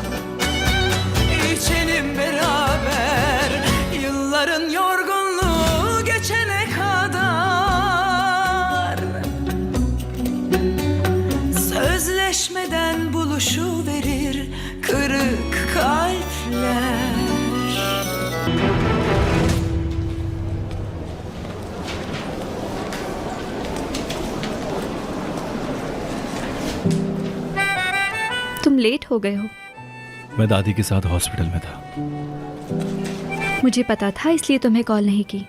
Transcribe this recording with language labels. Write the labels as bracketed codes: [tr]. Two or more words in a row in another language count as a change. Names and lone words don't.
[tr] İçelim beraber. Yılların yorgunluğu geçene kadar. Sözleşmeden buluşuverir kırık kalpler. [hi] तुम लेट हो गए हो। मैं दादी के साथ हॉस्पिटल में था। मुझे पता था, इसलिए तुम्हें कॉल नहीं की।